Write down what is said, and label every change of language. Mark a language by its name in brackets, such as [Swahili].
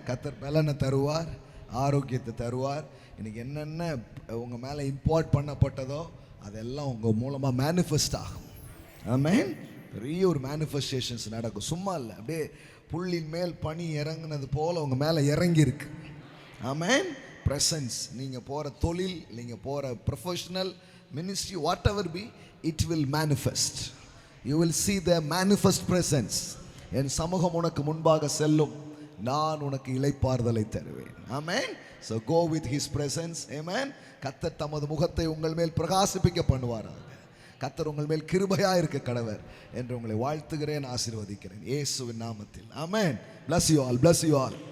[Tamil] கர்த்தர் பலனை தருவார், ஆரோக்கியத்தை தருவார். இன்றைக்கி என்னென்ன உங்கள் மேலே இம்போர்ட் பண்ணப்பட்டதோ அதெல்லாம் உங்கள் மூலமாக மேனிஃபெஸ்ட் ஆகும். ஆமென். பெரிய ஒரு மேனிஃபெஸ்டேஷன்ஸ் நடக்கும். சும்மா இல்லை, அப்படியே புள்ளின் மேல் பனி இறங்குனது போல் உங்கள் மேலே இறங்கியிருக்கு. ஆமென். ப்ரெசன்ஸ். நீங்கள் போகிற தொழில், நீங்கள் போகிற professional ministry, [English] Whatever be, it will manifest. You will see the manifest presence. [Tamil] என் சமூகம் உனக்கு முன்பாக செல்லும், நான் உனக்கு இளைப்பாறுதலை தருவேன். ஆமென். [English] So go with his presence. Amen. [Tamil] கர்த்தர் தமது முகத்தை உங்கள் மேல் பிரகாசிப்பிக்க பண்ணுவாராக. கர்த்தர் உங்கள் மேல் கிருபையாக இருக்க கடவர் என்று உங்களை வாழ்த்துகிறேன், ஆசீர்வதிக்கிறேன் இயேசுவின் நாமத்தில். ஆமென். [English] Bless you all. Bless you all.